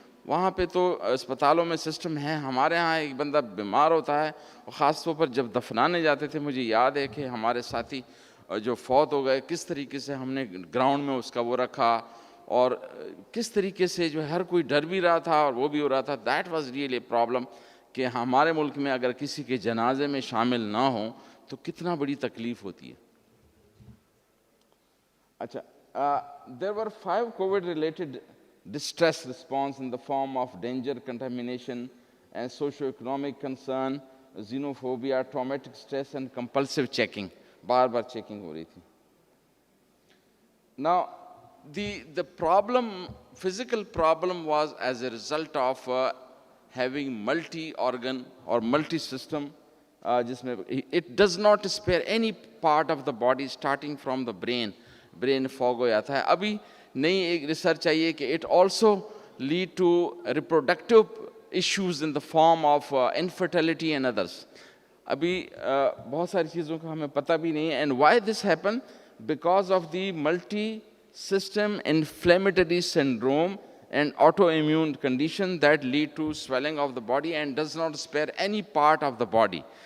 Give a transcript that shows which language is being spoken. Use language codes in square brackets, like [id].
[ur] وہاں پہ تو اسپتالوں میں سسٹم ہے, ہمارے ہاں ایک بندہ بیمار ہوتا ہے, اور خاص طور پر جب دفنانے جاتے تھے, مجھے یاد ہے کہ ہمارے ساتھی جو فوت ہو گئے, کس طریقے سے ہم نے گراؤنڈ میں اس کا وہ رکھا, اور کس طریقے سے جو ہر کوئی ڈر بھی رہا تھا اور وہ بھی ہو رہا تھا. [en] that was really problem [ur] کہ ہمارے ملک میں اگر کسی کے جنازے میں شامل نہ ہوں تو کتنا بڑی تکلیف ہوتی ہے. [en] اچھا, there were 5 COVID related distress response in the form of danger, contamination and socio-economic concern, xenophobia, traumatic stress and compulsive checking. [ur] Bar bar checking ہو رہی تھی. [en] Now the problem, physical problem was as a result of having multi-organ or multi-system, [ur] جس میں [en] it does not spare any part of the body starting from the brain. [ur] brain fog ہو جاتا ہے. ابھی نئی ایک research I ہے کہ [en] it also lead to reproductive issues in the form of infertility and others. [ur] ابھی بہت ساری چیزوں کا ہمیں پتہ بھی نہیں ہے. [en] And why this happen, because of the multi system inflammatory syndrome and autoimmune condition that lead to swelling of the body and does not spare any part of the body.